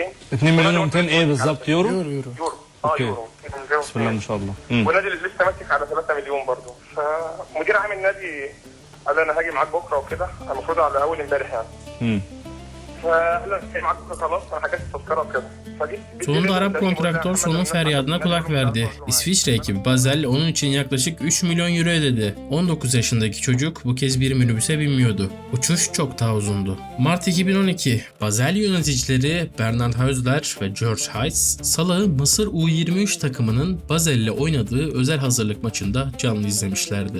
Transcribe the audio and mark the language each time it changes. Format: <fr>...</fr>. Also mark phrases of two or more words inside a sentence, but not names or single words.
<ar>2 مليون و200 ايه بالظبط؟ يورو؟ يورو. يورو. بسم الله ما شاء الله. والنادي اللي لسه ماسك على 3 مليون برضه. فمدير عام النادي قال لي انا هاجي معاك بكره وكده، المفروض على اول امبارح يعني. فقال لي هاجي معاك بكره خلاص، انا حجزت التذكره وكده.</ar> <tr>Sonunda Arap kontraktör sonun feryadına kulak verdi. İsviçre ekibi Basel onun için yaklaşık 3 milyon euro ödedi. 19 yaşındaki çocuk bu kez bir minibüse binmiyordu. Uçuş çok daha uzundu. Mart 2012, Basel yöneticileri Bernard Häusler ve George Heitz, Salah'ı Mısır U23 takımının Basel'le oynadığı özel hazırlık maçında canlı izlemişlerdi.</tr>